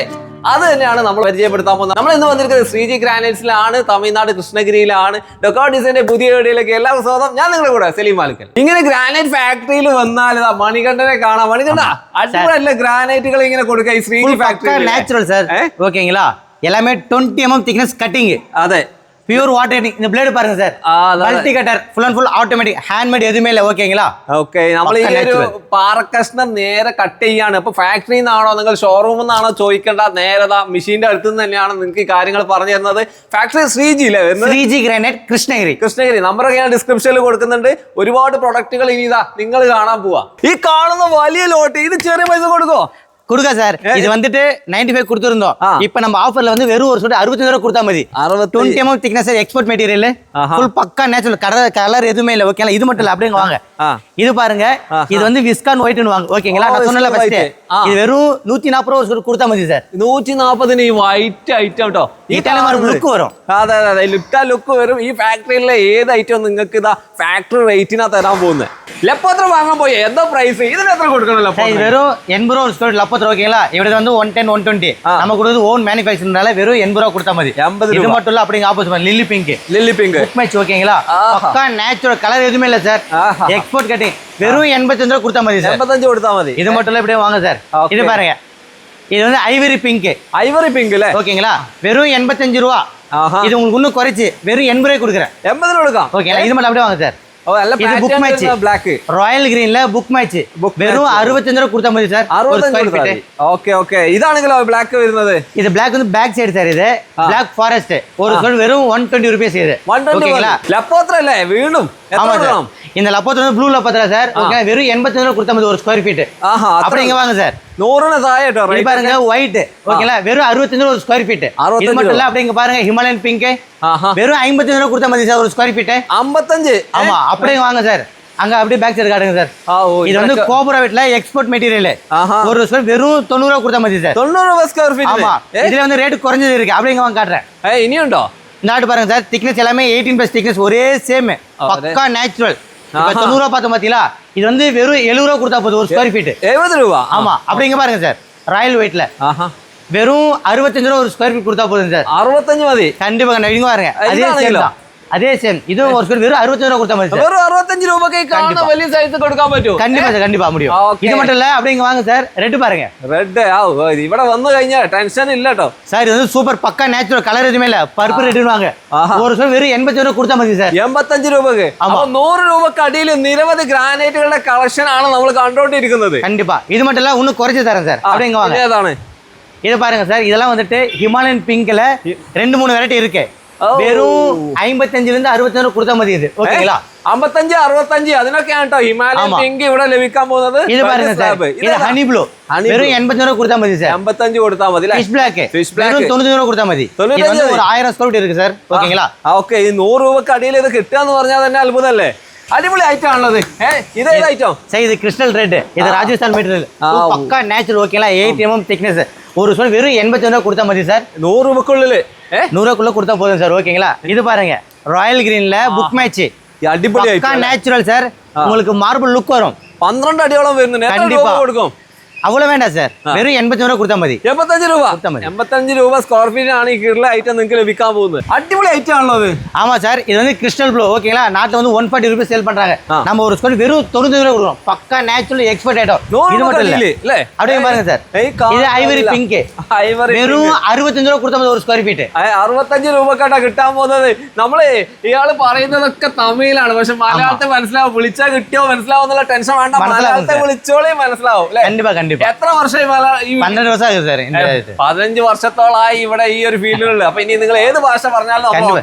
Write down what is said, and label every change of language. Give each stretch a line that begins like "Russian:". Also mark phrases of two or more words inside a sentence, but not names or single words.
Malayalam: അത് തന്നെയാണ് നമ്മൾ പരിചയപ്പെടുത്താൻ പോകുന്നത്. നമ്മൾ ഇന്ന് വന്നിരിക്കുന്നത് ശ്രീജി ഗ്രാനൈറ്റ്സിലാണ്, തമിഴ്നാട് കൃഷ്ണഗിരിയിലാണ്. ഡെക്കോ ഡിസൈന്റെ പുതിയ വീഡിയോയിലേക്ക് എല്ലാവർക്കും സ്വാഗതം. ഞാൻ നിങ്ങളുടെ കൂടെ സലീം മാലിക്കൽ. ഇങ്ങനെ ഗ്രാനൈറ്റ് ഫാക്ടറിയിൽ വന്നാൽ മണികണ്ഠനെ കാണാം. മണികണ്ഠ, അടിപൊളിയല്ല ഗ്രാനൈറ്റുകൾ ഇങ്ങനെ കൊടുക്കുക ഈ ശ്രീജി ഫാക്ടറി.
Tamil: നാച്ചുറൽ സാർ, ഓക്കേங்களா? எல்லாமே 20 mm திக்னஸ் கட்டிங்.
Malayalam: അതെ,
Tamil: பியூர் வாட்டர். இந்த பிளேடு பாருங்க சார், மல்டி கட்டர், ஃபுல் அண்ட் ஃபுல் ஆட்டோமேட்டிக், ஹேண்ட் மேட் எதுவுமே இல்லை. ஓகேங்களா?
Malayalam: ഓക്കെ, നമ്മൾ ഈ ഒരു പാറക്കഷ്ണം നേരെ കട്ട് ചെയ്യാണ്. അപ്പൊ ഫാക്ടറിയിൽ നിന്നാണോ നിങ്ങൾ ഷോറൂമിൽ നിന്നാണോ ചോദിക്കേണ്ട, നേരെ മെഷീന്റെ അടുത്ത് നിന്ന് തന്നെയാണ് നിങ്ങൾക്ക് ഈ കാര്യങ്ങൾ പറഞ്ഞു തരുന്നത്. ഫാക്ടറി ശ്രീജിയിലെ ശ്രീജി ഗ്രാനൈറ്റ് കൃഷ്ണഗിരി. നമ്പറൊക്കെ ഞാൻ ഡിസ്ക്രിപ്ഷനിൽ കൊടുക്കുന്നുണ്ട്. ഒരുപാട് പ്രൊഡക്റ്റുകൾ ഇനി ഇതാ നിങ്ങൾ കാണാൻ പോവാ. ഈ കാണുന്ന വലിയ ലോട്ട് ഇത് ചെറിയ പൈസ കൊടുക്കോ?
Tamil: கொடுக்க சார். இது வந்துட்டு 95 கொடுத்திருந்தோம். இப்போ நம்ம ஆஃபர்ல வந்து வெறும் ஒரு 65 ரூபாய் கொடுத்தா மதி. 20 mm திக்னஸ் எக்ஸ்போர்ட் மெட்டீரியல், ஃபுல் பக்கா நேச்சுரல், கலர் எதுவுமே இல்ல. ஓகேங்களா? இது மட்டும் இல்ல, அப்படிங்க வாங்க. இது பாருங்க, இது வந்து விஸ்கான் ஒயிட்னு வாங்க. ஓகேங்களா? நான் சொன்னல ஃபர்ஸ்ட் இது வெறும் 140 ரூபாய் கொடுத்தா மதி சார்.
Malayalam: 140 ഈ വൈറ്റ് ഐറ്റം കേട്ടോ. ഈ ടൈലർ ലുക്ക് വരും. അതെ അതെ, ലുക്ക് വരും. ഈ ഫാക്ടറിയിലെ ഏത് ഐറ്റം നിങ്ങൾക്ക് ഇതാ ഫാക്ടറി റേറ്റിനാ തരാൻ പോകുന്നത്. ലപ്പോത്ര വാങ്ങാൻ പോയി എന്താ പ്രൈസ്? ഇതിന് എത്ര കൊടുക്കണല്ലോ? വെറും 80 രൂപ സ്ക്വയർ ലപ്പോത്ര.
Tamil: ஓகேங்களா? ഇവിടെ வந்து 110 120 நம்ம கொடுத்து ஓன் மேனுஃபேக்சர்னால வெறும் 80 ரூபா கொடுத்தா மதி. 80 இது மட்டும் இல்ல, அப்படிங்க ஆப்போசிட் லில்லி பிங்க் புக் மேட்ச். ஓகேங்களா? பக்கா நேச்சுரல், கலர் எதுவுமே இல்ல சார். எக்ஸ்போர்ட் கட்டிங். வெறும் 85 ரூபா கொடுத்தா மதி சார். 85 கொடுத்தா மதி. இது மட்டும் இல்ல, இப்படியே வாங்க சார். இது பாருங்க, இது வந்து ஐவரி பிங்க். ஓகேங்களா? வெறும் 85 ரூபா. இது உங்களுக்கு இன்னும் குறைச்சு வெறும் 80 ரூபாய் கொடுக்குறேன். 80 ரூபாய் கொடுക്കാം. ஓகேங்களா? இது மட்டும் அப்படியே வாங்க சார்.
Malayalam: ഇത് ബുക്ക് മാച്ച് ബ്ലാക്ക് റോയൽ ഗ്രീനിലെ ബുക്ക് മാച്ച് വെറും 65 രൂപ കൊടുത്താൽ മതി സാർ. 65. ഓക്കെ ഓക്കെ, ഇതാണെങ്കിലോ ബ്ലാക്ക് വരുന്നത്? ഇത് ബ്ലാക്ക് வந்து ബാക്ക് സൈഡ് സാർ. ഇത് ബ്ലാക്ക് ഫോറസ്റ്റ് ഒരു സ്ക്വയർ വെറും 120 രൂപ. ഇത് 120. ലപ്പോത്ര അല്ലേ? വീണ്ടും
Tamil: இந்த லப்போത്ര வந்து ப்ளூ லப்போത്ര சார். ஓகே, வெறும் 85 ரூபா கொடுத்தா மதி ஒரு ஸ்கொயர் ஃபீட். அப்படி இங்க வாங்க சார்.
Malayalam: 100ന് താഴെ കേട്ടോ.
Tamil: இது பாருங்க ஒயிட். ஓகேங்களா? வெறும் 65 ரூபா ஒரு ஸ்கொயர் ஃபீட். இது மட்டும் இல்ல, அப்படி இங்க பாருங்க ஹிமாலயன் பிங்க். வெறும் 55 ரூபா கொடுத்தா மதி சார் ஒரு ஸ்கொயர் ஃபீட். 55. ஆமா, அப்படியே வாங்க சார். அங்க அப்படியே பேக் சைடு காட்டுங்க சார். இது வந்து கோபுரா வீட்ல எக்ஸ்போர்ட் மெட்டீரியல். ஒரு ஸ்கொயர் வெறும் 90 ரூபா கொடுத்தா மதி சார். 90 ரூபா ஸ்கொயர் ஃபீட். ஆமா, இதுல வந்து ரேட் குறைஞ்சது இருக்கு. அப்படியே இங்க வாங்க காட்டுறேன்.
Malayalam: இனியுண்டோ?
Tamil: இந்த ஆட்டு பாருங்க சார், திக்னஸ் எல்லாமே 18+ திக்னஸ், ஒரே சேம், பக்கா நேச்சுரல். 90 ரூபா பார்த்தோம் பாத்தீங்களா? இது வந்து வெறும் 70 ரூபா கொடுத்தா போதும் ஒரு ஸ்கொயர் ஃபீட். 70 ரூபா? ஆமா, அப்படிங்க பாருங்க சார். ராயல் வெயிட்ல வெறும் 65 ரூபா ஒரு ஸ்கொயர் ஃபீட் கொடுத்தா போதும் சார். 65 மதி. கண்டிப்பா இங்க பாருங்க, அதே சேம். இது ஒரு ஸ்கொயர் வெறும் 65 ரூபா கொடுத்தா மதி சார்.
Malayalam: வெறும் 65 രൂപയ്ക്ക് കാണുന്ന വലിയ സൈസ് കൊടുക്കാൻ പറ്റുമോ? കണ്ടിപ്പാ സാർ,
Tamil: കണ്ടിപ്പാ முடியும். ഇത് மட்டும் இல்ல, அப்படிங்க வாங்க சார். ரெட் பாருங்க.
Malayalam: ரெட் ഇവിടെ വന്നു കഴിഞ്ഞാൽ ടെൻഷൻ ഇല്ല കേട്ടോ
Tamil: சார். இது வந்து சூப்பர் பக்கா நேச்சுரல், கலர் எதுவுமே இல்ல. பர்பிள் ரெட்னு வாங்க. ஒரு ஸ்கொயர் வெறும் 85 ரூபா கொடுத்தா மதி சார்.
Malayalam: 85 രൂപയ്ക്ക്. അപ്പോൾ 100 രൂപയ്ക്ക് അടിയിൽ നിരവധി ഗ്രാനൈറ്റുകളുടെ കളക്ഷൻ ആണ് നമ്മൾ കണ്ടുകൊണ്ടിരിക്കുന്നത്.
Tamil: கண்டிப்பா. இது மட்டும் இல்ல, இன்னும் குறைச்சு தரேன் சார். அப்படிங்க வாங்க.
Malayalam: ഏതാണ്
Tamil: இது பாருங்க சார், இதெல்லாம் வந்துட்டு ஹிமாலயன் பிங்க்ல 2-3 வெரைட்டி இருக்கு. வெறும் 55 ல இருந்து 65 ரூபா கொடுத்தா மதி. இது ஓகேங்களா?
Malayalam: 55 65 അതിനൊക്കെയാണ് കേട്ടോ ഹിമാലയൻ പിങ്ക് ഇവിടെ ലഭിക്കാൻ പോകുന്നത്.
Tamil: ഇത് பாருங்க சார், இது ஹனி ப்ளூ வெறும் 85 ரூபா கொடுத்தா மதி சார்.
Malayalam: 85 കൊടുത്താ മതി.
Tamil: ஃபிஷ் பிளாக் வெறும் 90 ரூபா கொடுத்தா மതി. இது வந்து ஒரு 1000 ஸ்கொயர் ஃபீட் இருக்கு சார். ஓகேங்களா?
Malayalam: ഓക്കെ, ഈ 100 രൂപയ്ക്ക് അടിയിൽ ഇത് കിട്ടുക എന്ന് പറഞ്ഞാൽ തന്നെ അത്ഭുതമല്ലേ? അടിപൊളി ഐറ്റം ആണുള്ളത്. ഇതേത് ഐറ്റം?
Tamil: சார் இது கிறிஸ்டல் ரெட், இது ராஜஸ்தான் மெட்டீரியல், பக்கா நேச்சுரல். ஓகேங்களா, 8 mm திக்னஸ். ஒரு ஸ்கொயர் வெறும் 85 ரூபா கொடுத்தா மதி சார். 100 ரூபாய்க்குள்ள 100 ரூபாய்க்குள்ள கொடுத்தா போதும் சார். ஓகேங்களா, இது பாருங்க ராயல் கிரீன்ல புக் மேட்ச்,
Malayalam: அடிப்பொலி
Tamil: பக்கா நேச்சுரல் சார். உங்களுக்கு மார்பிள் லுக் வரும்.
Malayalam: 12 அடியோളം വരുന്നു.
Tamil: கண்டிப்பா கொடுக்கும். அவ்வளவு வேண்டாம் சார், வெறும் 85 ரூபா கொடுத்தா மதி.
Malayalam: 85 രൂപ 85 രൂപ സ്ക്വയർ ഫീറ്റ് ആണ് ഈ കീഴിലെ ഐറ്റം നിങ്ങൾക്ക് ലഭിക്കാൻ പോകുന്നത്. അടിപൊളി ഐറ്റം ആണല്ലോ അത്.
Tamil: ஆமா சார், இது வந்து கிறிஸ்டல் ப்ளூ. ஓகேங்களா, நாட்டுல வந்து 140 ரூபாய் சேல் பண்றாங்க. நம்ம ஒரு ஸ்கொயர் வெறும் 95 ரூபாய் கொடுக்குறோம். பக்கா நேச்சுரல் எக்ஸ்பர்ட் ஐட்டம். இது மட்டும் இல்ல, அப்படியே பாருங்க சார், இது ஐவரி பிங்க், வெறும் 65
Malayalam: രൂപ കൊടുത്താൽ ഒരു സ്ക്വയർ ഫീറ്റ്. 65 രൂപക്കാട്ടാ കിട്ടാൻ പോകുന്നത്. നമ്മള് ഇയാള് പറയുന്നതൊക്കെ തമിഴിലാണ്, പക്ഷെ മലയാളത്തെ മനസ്സിലാവും. വിളിച്ചാൽ കിട്ടിയോ മനസ്സിലാവുന്നുള്ള ടെൻഷൻ വേണ്ട, മലയാളത്തെ വിളിച്ചോളേ മനസ്സിലാവും.
Tamil: കண்டிപ്പാ കண்டிപ്പാ.
Malayalam: എത്ര വർഷം 12 വർഷം ആയി സാർ. 15 വർഷത്തോളായി ഇവിടെ ഈ ഒരു ഫീൽഡിലുള്ള. അപ്പൊ ഇനി നിങ്ങൾ ഏത് ഭാഷ പറഞ്ഞാലും